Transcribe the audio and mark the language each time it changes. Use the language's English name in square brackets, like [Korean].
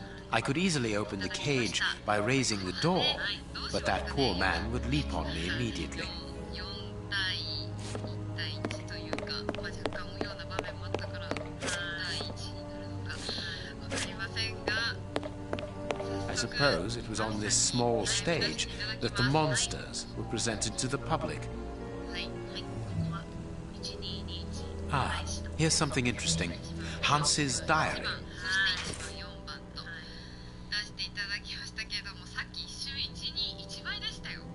[English] I could easily open the cage by raising the door, but but that poor man would leap on me immediately. [Japanese] 4対1対1というか、若干のような場面もあったから4対1になるのかわかりませんが、 [English] I suppose it was on this small stage that the monsters were presented to the public. [Japanese] はい、ここは1221 [English] Ah, here's something interesting. Hans's diary. [Japanese] 4番と出していただきましたけども、さっき一瞬121倍でしたよ。